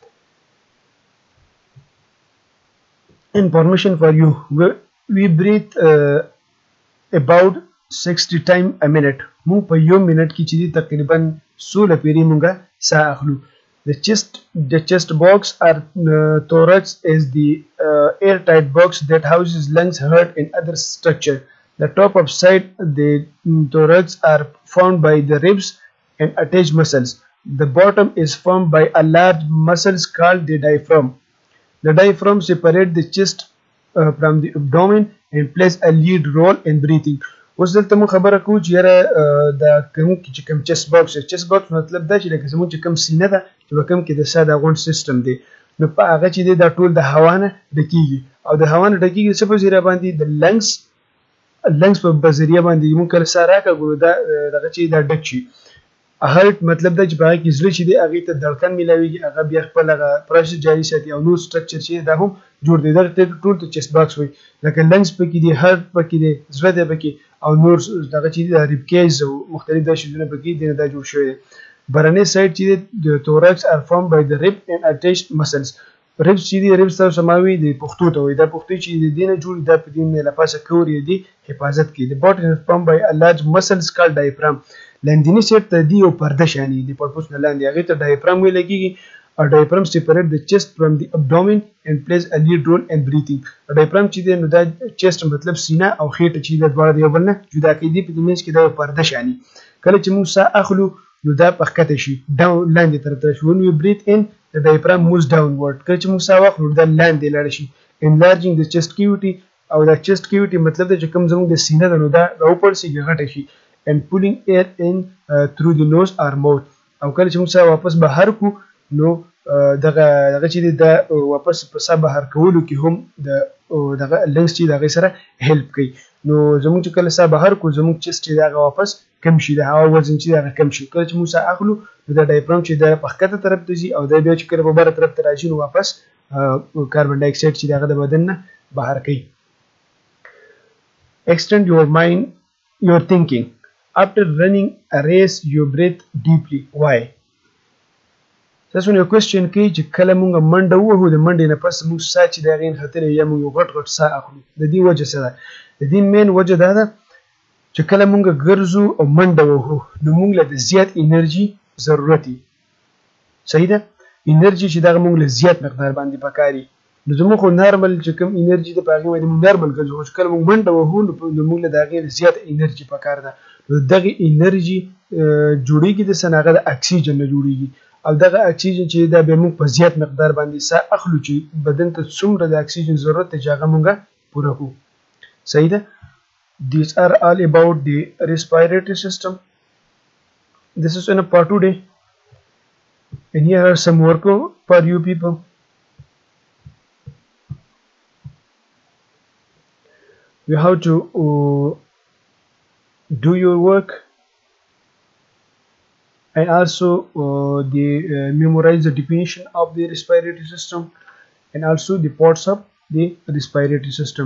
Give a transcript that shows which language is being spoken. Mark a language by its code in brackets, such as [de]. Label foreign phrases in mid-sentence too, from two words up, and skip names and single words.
[en] Information for you: we breathe about 60 times a minute. [ps] مونږ په یو منټ کې چې تقریبا 16 پیری مونږه ساه اخلو. [en] The chest box or thorax is the airtight box that houses lungs, heart, and other structure. The top of side the thorax are formed by the ribs and attached muscles. The bottom is formed by a large muscles called the diaphragm. The diaphragm separates the chest from the abdomen and plays a lead role in breathing. [ps] اوس دلته مو خبره کوو چې یاره دا کوم [en] chest box [ps] مطلب دا چې لکه زموږ چې کوم سینه ده چې په کوم کې د ساه د غونډ سیستم دی نو په هغه چې دی دا ټول د هوا نه ډکیږي او د هوا نه ډکیږي څه په ذریعه باندې د لنګس په ذریعه باندې موږ کله ساه راکاږو دا دغه چې دا ډک شي. هارت مطلب دا چې په هغه کې زړه چې دی هغې ته دړکن میلاویږي هغه بیا خپل هغه پروسس جاري ساتي او نور سټرکچر چې دا هم جوړ دی دغه ټول ته [en] chest box [ps] وایي لکه لنګس پکې دی هارت پکې دی زړه دی پکې او نور دغه چې د [en] rib cage [ps] او مختلف دا شیزونه پکې دي دا جوړ شوی دی. برنی سایډ چې د [en] thorax are formed by the rib and attached muscles. [ps] ribs چې دی ribs تاسو سماوي د پښتو ته وایي دا پښتو چې د دې نه جوړ دا په دې نه لپاسه کوري دی حفاظت کوي. [en] the bottom is formed by a large muscles called diaphragm. [ps] لاندینی سیټ ته دی او پرده شانی دی پړپوس نه لاندې هغه ته diaphragm ویل کېږي. [en] A diaphragm separate the chest from the abdomen and plays a lead role in breathing. A diaphragm [ps] چې دی نو دا chest مطلب سینه او خېټه چې د دواړه یو بل نه جدا کوي په دې منځ کې دا پرده شانی. کله چې موږ ساه اخلو نو دا پخکته شي ډاون لاندې طرف ته شي. [en] when we breathe in the diaphragm moves downward. [ps] کله چې موږ ساه واخلو دا لاندې لاړ شي. [en] enlarging the chest cavity [ps] او دا [en] chest cavity [ps] مطلب دا چې کوم زموږ د سینه ده نو دا راوپړ شي غټه شي [en] and pulling air in through the nose or mouth. [ps] او کله چې موږ ساه واپس بهر کو نو دغه چې دا واپس په ساه بهر کولو کې هم دغه لنګس چې دغه سره هیلپ کوي. نو زموږ چې کله ساه بهر کو زموږ چست چې دغه واپس کم شي د هوا وزن چې دغه کم شي. کله چې موږ ساه اخلو نو دا ډایفرام چې د پخکته طرف ته ځي او دا بیا چې کله په بره طرف ته راځي نو واپس [en] carbon dioxide [ps] چې دغه د بدن نه بهر کوي. [en] extend your mind your thinking. After running a race you breathe deeply. Why? [ps] تاسو یو کوېسچن کوي چې کله مونږ منډه ووهو د منډې نه پس مونږ ساه چې د هغې نه ختلی یا مونږ یو غټ ساه اخلو د دې وجه څه ده؟ د دې مین وجه دا ده چې کله مونږ ګرځو او منډه وهو نو مونږ له د زیات انرژي ضرورت وي. صحیح ده؟ انرژي چې دغه مونږ له زیات مقدار باندې پکاري. نو زموږ خو نارمل چې کوم انرژي ده په هغې باندې مونږ نارمل ګرځو خو چې کله مونږ منډه وهو نو مونږ له د هغې زیات انرژي پکار ده. نو دغه انرژي جوړیږي د څه نه؟ هغه د اکسیجن نه جوړیږي او دغه اکسیجن چې دا به موږ په زیات مقدار باندې ساه اخلو چې بدن ته څومره د اکسیجن ضرورت دی چې هغه موږ پوره کړو. صحیح ده؟ [en] These are all about the respiratory system. This is in a part today and here are some work for you people. You have to do your work and also memorize the definition of the respiratory system and also the parts of the respiratory system.